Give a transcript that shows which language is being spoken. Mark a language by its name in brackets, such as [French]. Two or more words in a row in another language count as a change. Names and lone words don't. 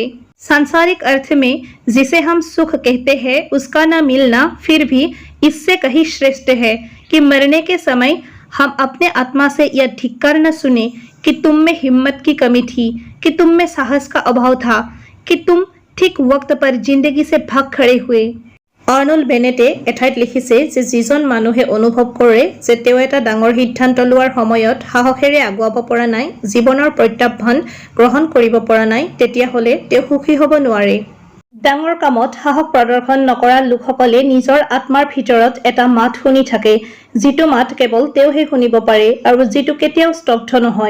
[Hindi] सांसारिक अर्थ में जिसे हम सुख कहते हैं उसका न मिलना फिर भी इससे कहीं श्रेष्ठ है कि मरने के समय हम अपने आत्मा से यह धिक्कार न सुने कि तुम में हिम्मत की कमी थी, कि तुम में साहस का अभाव था, कि तुम ठीक वक्त पर जिंदगी से भाग खड़े हुए। [Assamese] আৰ্নল্ড বেনেটে এঠাইত লিখিছে যে যিজন মানুহে অনুভৱ কৰে যে তেওঁ এটা ডাঙৰ সিদ্ধান্ত লোৱাৰ সময়ত সাহসেৰে আগুৱাব পৰা নাই, জীৱনৰ প্ৰত্যাহ্বান গ্ৰহণ কৰিব পৰা নাই, তেতিয়াহ'লে তেওঁ সুখী হ'ব নোৱাৰে। ডাঙৰ কামত সাহস প্ৰদৰ্শন নকৰা লোকসকলে নিজৰ আত্মাৰ ভিতৰত এটা মাত শুনি থাকে, যিটো মাত কেৱল তেওঁহে শুনিব পাৰে আৰু যিটো কেতিয়াও স্তব্ধ নহয়।